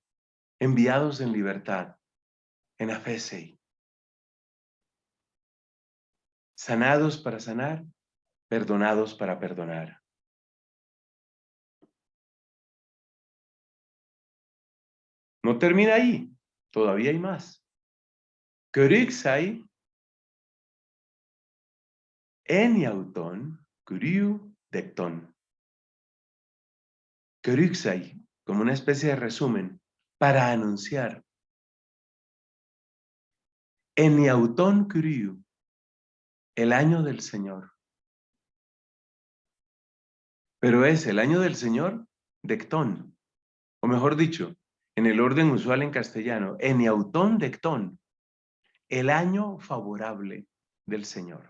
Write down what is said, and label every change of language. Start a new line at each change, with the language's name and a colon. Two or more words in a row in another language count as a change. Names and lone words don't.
Spanish: Enviados en libertad, en afesei. Sanados para sanar, perdonados para perdonar. No termina ahí, todavía hay más.
Greek: κηρύξαι ἐνιαυτὸν κυρίου δεκτόν.
Spanish: Körixai, como una especie de resumen, para anunciar.
Greek: ἐνιαυτὸν κυρίου,
Spanish: el año del Señor. Pero es el año del Señor dectón, o mejor dicho, en el orden usual en castellano,
Greek: ἐνιαυτὸν δεκτόν,
Spanish: el año favorable del Señor.